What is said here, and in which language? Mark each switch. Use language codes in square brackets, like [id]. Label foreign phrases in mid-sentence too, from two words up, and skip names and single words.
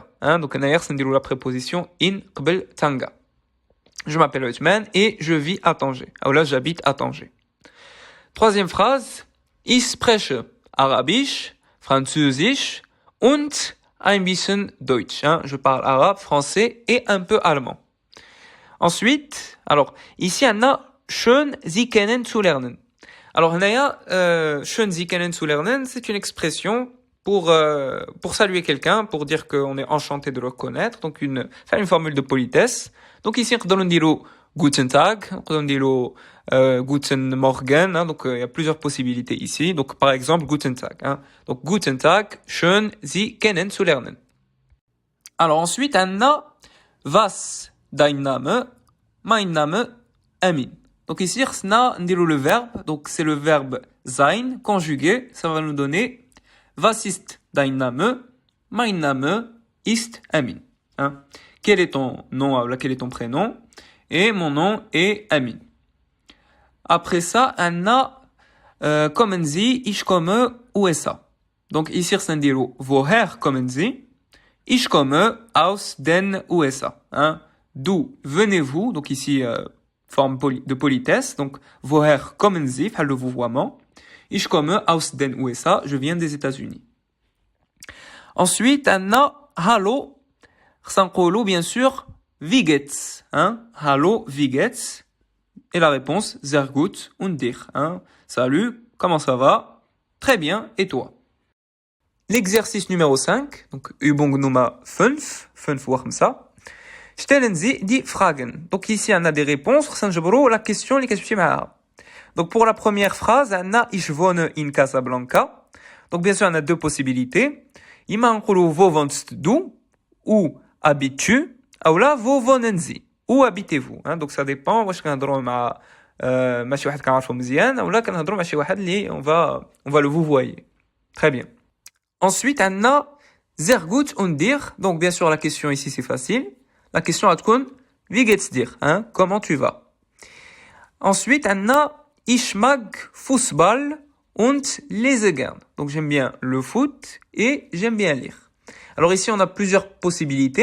[ar] donc هنا خصنا نديرو [fr] la préposition [ar] in قبل Tanga. [fr] je m'appelle Uthman et je vis à Tanger. ou là j'habite à Tanger. troisième phrase [de] ich spreche Arabisch, Französisch und ein bisschen Deutsch. [fr] Je parle arabe, français et un peu allemand. ensuite alors ici on a [de] schön Sie kennen zu lernen. [fr] alors هنايا [de] schön Sie kennen zu lernen [fr] c'est une expression pour saluer quelqu'un, pour dire qu'on est enchanté de le connaître, donc faire une formule de politesse. Donc ici, on dit [de] Guten Tag, [fr] on dit [de] Guten Morgen, [fr] hein, donc il y a plusieurs possibilités ici. Donc par exemple, [de] Guten Tag. [fr] Hein. [de] Donc Guten Tag, schön Sie kennen zu lernen. [fr] Alors ensuite, on a [de] Was dein Name, mein Name, [fr] Amin. Donc ici, on a le verbe, donc c'est le verbe sein conjugué, ça va nous donner [de] Was ist dein Name? Mein Name ist Amin. Hein? [fr] Quel est ton nom? Quel est ton prénom? Et mon nom est Amin. Après ça, on a [de] kommen Sie, ich komme USA. [fr] Donc ici, c'est dire [de] woher kommen Sie? Ich komme aus den USA. [fr] Hein? D'où venez-vous? Donc ici, forme de politesse. [de] Donc woher kommen Sie? [fr] Le vouvoiement. [de] Ich komme aus den USA, [fr] je viens des États-Unis. Ensuite, on a hallo, sans bien sûr, [de] wie geht's, hein? Hallo, wie geht's? [fr] Et la réponse, [de] sehr gut und dir, [fr] hein? Salut, comment ça va? Très bien, et toi? L'exercice numéro 5, donc [de] Übung Nummer 5 [fr] ou comme ça. [de] Stellen Sie die Fragen. [fr] Donc ici, on a des réponses, la question, les questions. Donc pour la première phrase, on a [de] Ich wohne in Casablanca. [fr] Donc bien sûr, on a deux possibilités. [ar] إما نقولو [de] wo wohnst du? [fr] Où habites-tu? Ou là, [de] wo wohnen Sie? [fr] Où habitez-vous? Hein? Donc ça dépend. [ar] واش كنهضروا مع ماشي واحد كنعرفو مزيان [fr] ou là [ar] كنهضروا مع شي واحد اللي [fr] on va le vouvoyer. Très bien. Ensuite, on a [de] sehr gut und dir. [fr] Donc bien sûr, la question ici c'est facile. La question تكون [de] wie geht's dir? [fr] Hein? Comment tu vas? Ensuite, on a [de] Ich mag Fußball und lese gern. [fr] Donc j'aime bien le foot et j'aime bien lire. Alors ici on a plusieurs possibilités.